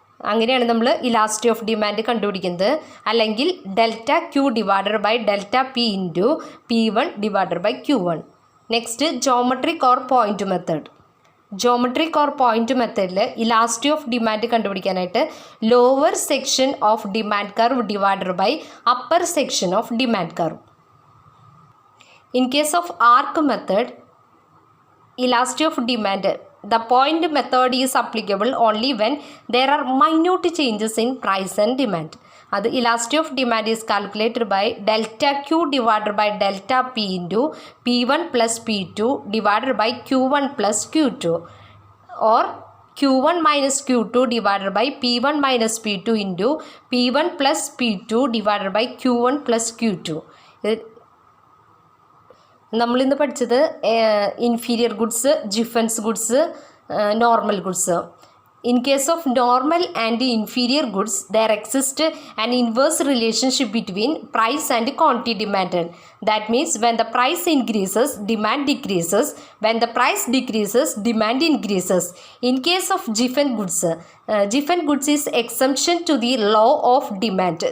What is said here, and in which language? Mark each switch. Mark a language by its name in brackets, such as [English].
[Malayalam] അങ്ങനെയാണ് നമ്മൾ ഇലാസ്റ്റി of demand കണ്ടുപിടിക്കുന്നത്. [English] അല്ലെങ്കിൽ delta Q divided by delta P into P1 divided by Q1. Next [Malayalam] geometric or point method. Geometric or point മെത്തേഡിൽ ഇലാസ്റ്റി of demand കണ്ടുപിടിക്കാനായിട്ട് [English] Lower section of demand curve divided by upper section of demand curve. In case of arc method, elasticity of demand, the point method is applicable only when there are minute changes in price and demand. The elasticity of demand is calculated by delta Q divided by delta P into P1 plus P2 divided by Q1 plus Q2, or Q1 minus Q2 divided by P1 minus P2 into P1 plus P2 divided by Q1 plus Q2. [Malayalam] നമ്മളിന്ന് പഠിച്ചത് inferior goods, defence goods, normal goods. [English] In case of normal and inferior goods, there exists an inverse relationship between price and quantity demanded. That means when the price increases, demand decreases. When the price decreases, demand increases. In case of Giffen goods is exemption to the law of demand.